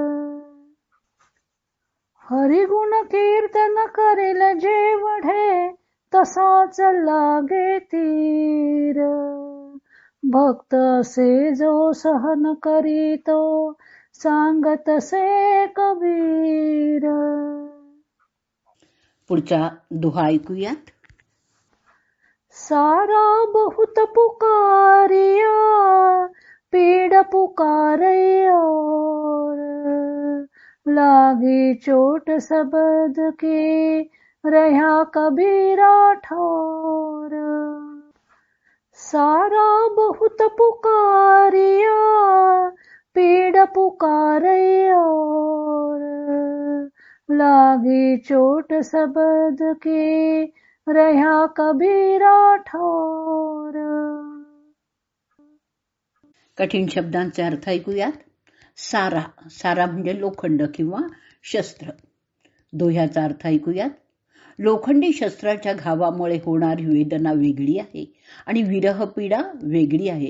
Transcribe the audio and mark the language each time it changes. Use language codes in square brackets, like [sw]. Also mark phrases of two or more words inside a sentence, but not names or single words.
[mr] हरिगुण कीर्तन करेल जेवढे तसाच लागे तीर, भक्त असे जो सहन करीतो सांगत से कबीर. पुढचा दोहा ऐकूयात. [hi] सारा बहुत पुकारिया पीड़ पुकारे और, लागी चोट सबद की रहा कबीरा ठोर. सारा बहुत पुकारिया पीड़ पुकारे और, लागी चोट सबद की रहा कबीरा ठोर. [mr] कठीण शब्दांचे अर्थ ऐकूयात. सारा, सारा म्हणजे लोखंड किंवा शस्त्र. दोह्याचा अर्थ ऐकूयात. लोखंडी शस्त्राच्या घावामुळे होणारी वेदना वेगळी आहे आणि विरह पीडा वेगळी आहे.